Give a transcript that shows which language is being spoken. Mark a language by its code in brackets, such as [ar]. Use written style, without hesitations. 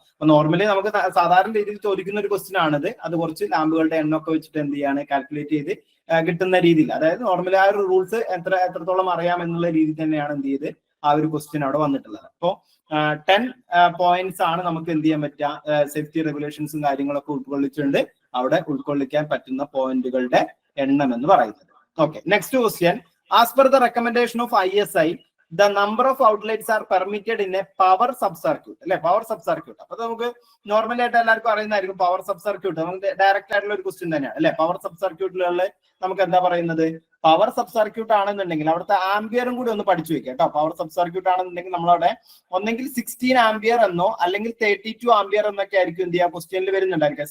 [ml] അപ്പൊ നോർമലി നമുക്ക് സാധാരണ രീതിയിൽ ചോദിക്കുന്ന ഒരു ക്വസ്റ്റ്യൻ ആണിത്. അത് കുറച്ച് ലാമ്പുകളുടെ എണ്ണമൊക്കെ വെച്ചിട്ട് എന്ത് ചെയ്യാണ്, കാൽക്കുലേറ്റ് ചെയ്ത് കിട്ടുന്ന രീതിയിൽ, അതായത് നോർമലി ആ ഒരു റൂൾസ് എത്രത്തോളം അറിയാം എന്നുള്ള രീതിയിൽ തന്നെയാണ് എന്ത് ചെയ്ത് ആ ഒരു ക്വസ്റ്റ്യൻ അവിടെ വന്നിട്ടുള്ളത്. അപ്പോൾ 10 പോയിന്റ്സ് ആണ് നമുക്ക് എന്ത് ചെയ്യാൻ പറ്റുക, സേഫ്റ്റി റെഗുലേഷൻസും കാര്യങ്ങളൊക്കെ ഉൾക്കൊള്ളിച്ചുകൊണ്ട് അവിടെ ഉൾക്കൊള്ളിക്കാൻ പറ്റുന്ന പോയിന്റുകളുടെ എണ്ണം എന്ന് പറയുന്നത്. [en] Okay, next question, as per the recommendation of ISI the number of outlets are permitted in a power sub circuit അല്ലെ. [ml] പവർ സബ് സർക്യൂട്ട്, അപ്പൊ നമുക്ക് നോർമലി ആയിട്ട് എല്ലാവർക്കും അറിയുന്നതായിരിക്കും പവർ സബ് സർക്യൂട്ട്. നമുക്ക് ഡയറക്റ്റ് ആയിട്ടുള്ള ഒരു ക്വസ്റ്റ്യൻ തന്നെയാണ് അല്ലെ. പവർ സബ് സർക്യൂട്ടുകളിൽ നമുക്ക് എന്താ പറയുന്നത്, പവർ സബ് സർക്യൂട്ട് ആണെന്നുണ്ടെങ്കിൽ അവിടുത്തെ ആംബിയറും കൂടി ഒന്ന് പഠിച്ചു വെക്കാം കേട്ടോ. പവർ സബ് സർക്യൂട്ട് ആണെന്നുണ്ടെങ്കിൽ നമ്മളവിടെ ഒന്നെങ്കിൽ 16 ആംബിയർ എന്നോ അല്ലെങ്കിൽ 32 ആംബിയർ എന്നൊക്കെ ആയിരിക്കും എന്ത് ചെയ്യുക, ക്വസ്റ്റ്യനിൽ വരുന്നുണ്ടായിരിക്കുക.